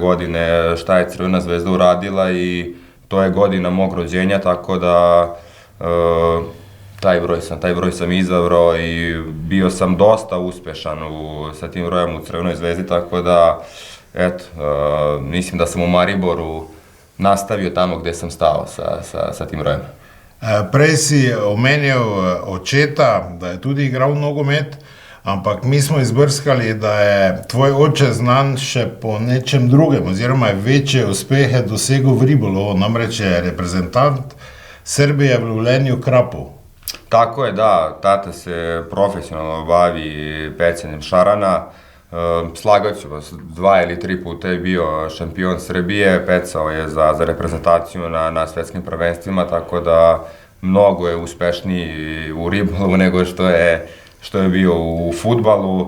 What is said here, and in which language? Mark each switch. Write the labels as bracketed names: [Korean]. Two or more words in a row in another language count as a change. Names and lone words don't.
[Serbian] godine šta je Crvena zvezda uradila i to je godina mog rođenja, tako da taj broj sam izabrao i bio sam dosta uspešan sa tim brojem u Crvenoj zvezdi, tako da eto, mislim da sam u Mariboru nastavio tamo gde sam stao sa tim brojem. [Slovenian] Prej si omenil očeta, da je tudi igral nogomet, ampak mi smo izbrskali, da je tvoj oče znan še po nečem drugem, oziroma je večje uspehe dosegel v ribolovu, namreč je reprezentant Srbije v lovljenju krapov. [Serbian] Tako je, da, tata se profesionalno bavi pecanjem šarana. Slagat ću vas, 2 ili 3 puta je bio šampion Srbije, pecao je za reprezentaciju na svetskim prvenstvima, tako da mnogo je uspešniji u ribolovu nego što je bio u fudbalu.